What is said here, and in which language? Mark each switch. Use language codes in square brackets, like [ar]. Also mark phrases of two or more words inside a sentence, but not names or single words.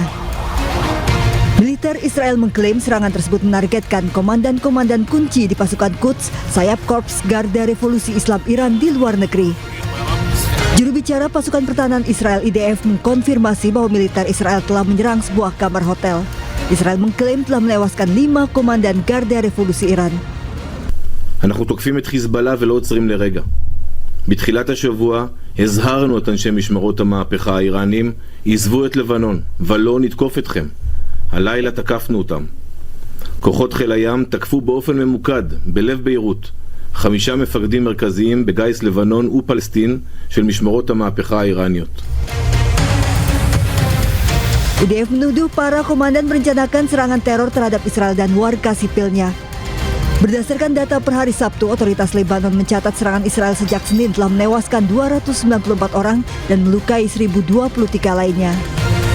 [id] Militer Israel mengklaim serangan tersebut menargetkan komandan-komandan kunci di pasukan Quds, sayap Korps Garda Revolusi Islam Iran di luar negeri. Juru bicara pasukan pertahanan Israel IDF mengkonfirmasi bahwa militer Israel telah menyerang sebuah kamar hotel. Israel mengklaim telah menewaskan 5 komandan Garda Revolusi Iran. [he] אנחנו תוקפים את חיזבאללה ולא עוצרים לרגע. בתחילת השבוע הזהרנו את אנשי משמרות המהפכה האיראנים, עזבו את לבנון ולא נתקוף אתכם. הלילה תקפנו אותם. כוחות חיל הים תקפו באופן ממוקד בלב ביירות 5 מפקדים מרכזיים בגייס לבנון ופלסטין של משמרות המהפכה האיראניות. [id] IDF menuduh para komandan merencanakan serangan teror terhadap Israel dan warga sipilnya. Berdasarkan data per hari Sabtu, otoritas Lebanon mencatat serangan Israel sejak Senin telah menewaskan 294 orang dan melukai 1.023 lainnya.